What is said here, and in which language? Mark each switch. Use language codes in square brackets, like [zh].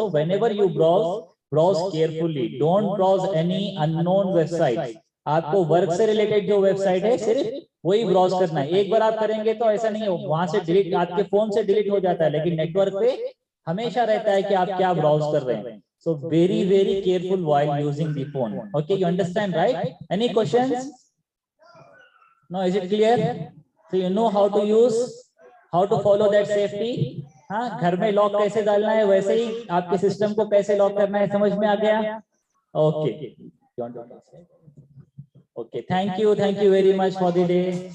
[en] So whenever you browse carefully, don't browse any unknown website. [hi] आपको work से related जो website है सिर्फ वही ब्राउज करना है. एक बार आप करेंगे तो ऐसा नहीं हो, वहां से डिलीट, आपके फोन से डिलीट हो जाता है, लेकिन नेटवर्क पे हमेशा रहता है कि आप क्या ब्राउज कर रहे हैं. [en] So very careful while using the phone. Okay, you understand, right? Any questions? No, is it clear? So you know how to use, how to follow that safety. [hi] हाँ, घर में लॉक कैसे डालना है, वैसे ही आपके सिस्टम को कैसे लॉक करना है, समझ में आ गया? [en] Okay. Okay, thank you very much for the day.